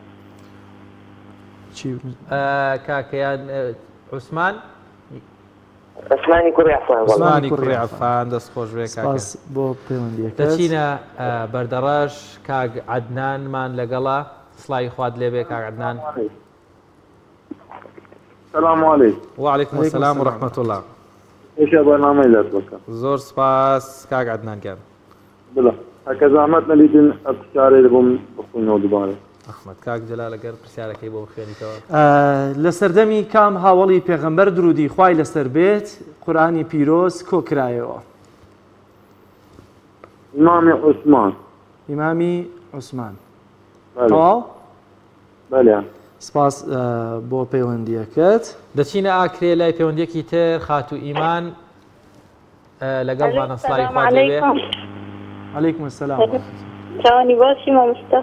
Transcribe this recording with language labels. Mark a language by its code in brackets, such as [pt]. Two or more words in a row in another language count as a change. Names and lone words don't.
[ckb] کاکەیان عوسمان؟ عوسمانی کوڕی عەفان. عوسمانی کوڕی عەفان دەستخۆش بێ کاکە. سپاس بۆ پەیوەندیەکەت. دەچینە بەردەڕەش کاک عەدنانمان لەگەڵا سڵاوی خوات لێ بێ کاک عەدنان. [ar] السلام عليكم. وعليكم السلام ورحمة الله. ايش برنامج لك؟ [ckb] زور سپاس کاک عەدنان کەم. بلا هكذا زعمتنا ليدن ابتشاري لبوم بخونو دوباره. ئەحمەد کاک جەلال ئەگەر پرسیارەکەی بۆ بخوێنیتەوە. لە سەردەمی کام هاوڵی پێغەمبەر درودی خوای لەسەر بێت قورئانی پیرۆز کۆکرایەوە؟ [ar] إمام عثمان. [ckb] ئیمامی عوسمان. بله. تەواو؟ بله. سپاس بۆ پەیوەندیەکەت. دەچینە ئاکرێ لای پەیوەندیەکی تر خاتو ئیمان لەگەڵمانە سڵاوی خوات لێ بێ. [ar] عەلەیکم السلام. [ckb] چاوانی باشی مامۆستا.